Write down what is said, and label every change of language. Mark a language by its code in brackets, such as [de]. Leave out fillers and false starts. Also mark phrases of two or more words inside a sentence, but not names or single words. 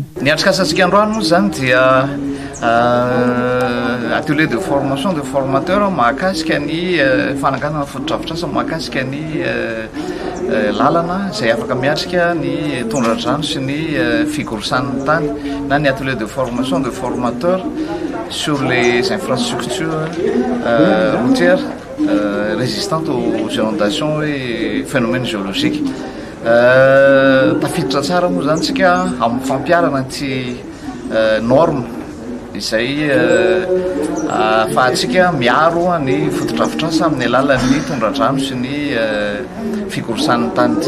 [mg] Ny atrikasantsika androany moa zany dia [fr] atelier de formation de formateur [mg] mahakasika ny fananganana foto-drafitr'asa mahakasika ny lalana izay afaka miatrika ny tondra-drano sy ny fikorosan'ny tany na ny [fr] atelier de formation de formateur sur les infrastructures routières résistantes aux inondations et phénomènes géologiques. [mg] Tafiditra tsara moa zany tsika amin'ny fampiarana ty norme izay ahafahantsika miaro ny foto-drafitr'asa amin'ny alalan'ny tondra-drano sy ny fikorosan'ny tany ty.